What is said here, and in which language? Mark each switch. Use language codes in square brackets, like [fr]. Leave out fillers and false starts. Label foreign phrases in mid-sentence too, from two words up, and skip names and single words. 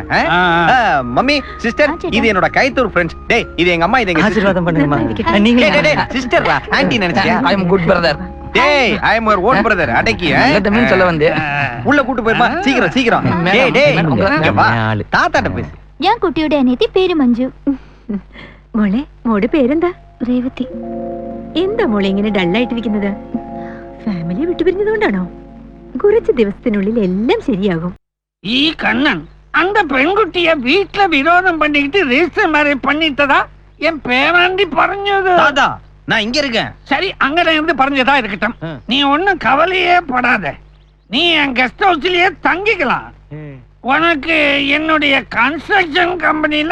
[en] mummy sister, [ta] இது என்னோட கைத்தூர் ஃப்ரெண்ட்ஸ். டேய் இது எங்க அம்மா, இது எங்க ஆசீர்வாதம் பண்ணுங்கம்மா. நீங்க [en] sister aunty [ta] நினைச்சியா? [en] I am good brother. டேய் I am your own brother. அடக்கி [ta] மீன் சொல்ல வந்து உள்ள கூட்டி போய்மா. சீக்கிரம் சீக்கிரம். டேய் டேய் இங்க வா. தாத்தாட்ட பேசு. [ml] ഞാൻ കുട്ടിയുടെ അനിയത്തി പേര് മഞ്ജു. മോളെ മോടെ പേരെന്താ? രേവതി. എന്താ മോളെ ഇങ്ങനെ ഡള്ളായിട്ടിരിക്കുന്നത്? ഫാമിലി വിട്ടുപിരിഞ്ഞതുകൊണ്ടാണോ? കുറച്ച് ദിവസത്തിനുള്ളിൽ എല്ലാം ശരിയാകും. [ta] ഈ കണ്ണൻ அந்த பெண்குட்டிய வீட்ல விரோதம் பண்ணிட்டு [en] register marriage [ta] பண்ணிட்டதா என் பேராண்டி പറഞ്ഞது. தாத்தா நான் இங்க இருக்கேன். சரி அங்கட இருந்து പറഞ്ഞதா இருக்கட்டும். நீ ஒண்ணும் கவலையே படாத. நீ என் [en] guest house [ta] தங்கிக்கலாம். உனக்கு என்னுடைய [en] construction company